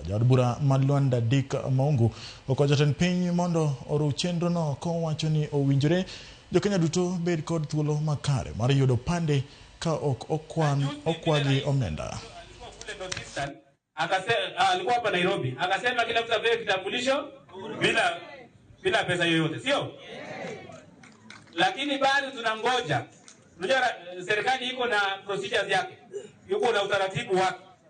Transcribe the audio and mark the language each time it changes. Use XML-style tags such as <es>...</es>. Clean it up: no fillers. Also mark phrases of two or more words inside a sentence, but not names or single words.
<luo>Jaod bura ma Luanda Dick Maungu oko jatend piny mondo oru chenro no kowacho ni owinjore jokenya duto bed kod thuolo makare mar yudo pande ka ok okwagi omenda.</luo> <sw>Alikuwa hapa Nairobi akasema kila mtu apewe kitambulisho bila pesa yoyote, sio? Lakini bado tunangoja. Unajua serikali iko na procedures yake, yuko na utaratibu wake.</sw>